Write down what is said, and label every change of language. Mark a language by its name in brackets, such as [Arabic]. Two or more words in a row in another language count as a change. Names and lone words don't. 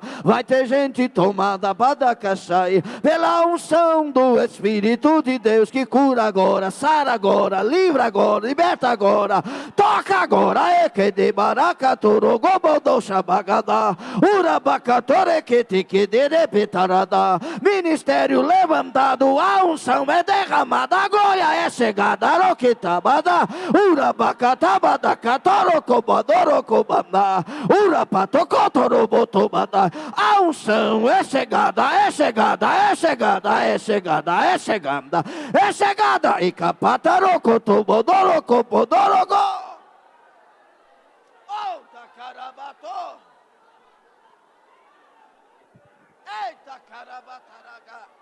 [Portuguese] Vai ter gente tomada, badacaxai, pela unção do Espírito de Deus, que cura agora, sara agora, livra agora, liberta agora, toca agora, equedebaracatorogobodoxabagadá, urabacatorequetequederepetará. Ministério levantado, a unção é derramada, agora é chegada, roquitabada, urabacatabada, catorocobadorocobada, urapatocotorobotobada, a unção é chegada, é chegada, é chegada, é chegada, é chegada, é chegada, e capatarocotobodorocobodorogo, oh, tacarabato. Eita, carabataraga.